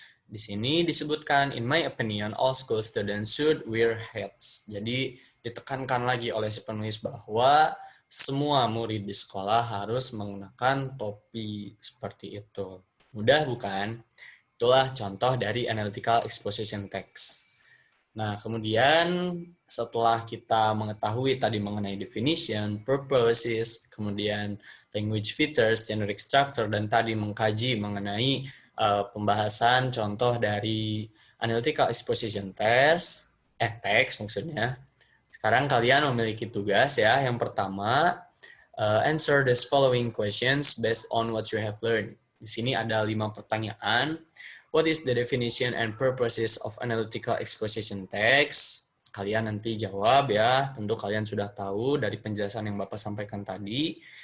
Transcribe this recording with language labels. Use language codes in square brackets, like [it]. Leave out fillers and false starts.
[id] Di sini disebutkan, [en] in my opinion, all school students should wear hats. [id] Jadi ditekankan lagi oleh si penulis bahwa semua murid di sekolah harus menggunakan topi, seperti itu. Mudah bukan? Itulah contoh dari analytical exposition text. Nah, kemudian setelah kita mengetahui tadi mengenai definition, purposes, kemudian language features, generic structure, dan tadi mengkaji mengenai pembahasan contoh dari analytical exposition text, text maksudnya. Sekarang kalian memiliki tugas ya. Yang pertama, [en] answer these following questions based on what you have learned. [id] Di sini ada 5 pertanyaan. [en] What is the definition and purposes of analytical exposition text? [id] Kalian nanti jawab ya, tentu kalian sudah tahu dari penjelasan yang Bapak sampaikan tadi.